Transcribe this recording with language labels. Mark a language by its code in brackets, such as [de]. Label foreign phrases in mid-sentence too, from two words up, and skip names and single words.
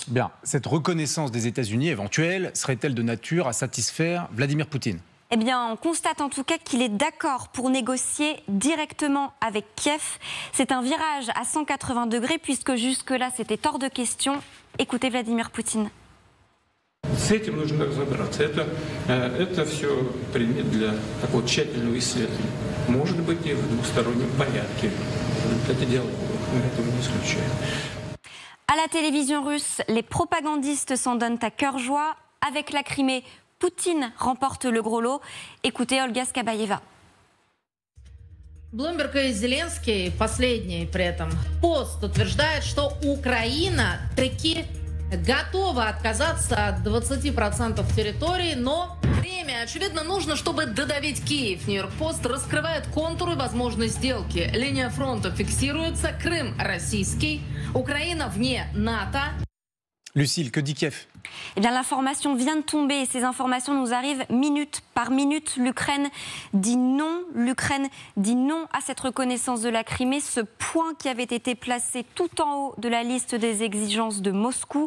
[fr] Bien, cette reconnaissance des États-Unis éventuelle serait-elle de nature à satisfaire Vladimir Poutine ? Eh bien, on constate en tout cas qu'il est d'accord pour négocier directement avec Kiev. C'est un virage à 180 degrés puisque jusque-là, c'était hors de question. Écoutez Vladimir Poutine. [ru] С этим нужно разобраться. Это все предмет для такого тщательного исследования. Может быть, и в двустороннем порядке. Это диалог, мы этого не исключаем. [fr] À la télévision russe, les propagandistes s'en donnent à cœur joie. Avec la Crimée, Poutine remporte le gros lot. Écoutez Olga Skabayeva. [ru] Блумберг и Зеленский, последний при этом пост, утверждает, что Украина таки готова отказаться от 20% территории, но время, очевидно, нужно, чтобы додавить Киев. Нью-Йорк-Пост раскрывает контуры возможной сделки. Линия фронта фиксируется, Крым российский, Украина вне НАТО. [fr] Lucille, que dit Kiev ? Eh bien, l'information vient de tomber et ces informations nous arrivent minute par minute. L'Ukraine dit non à cette reconnaissance de la Crimée, ce point qui avait été placé tout en haut de la liste des exigences de Moscou.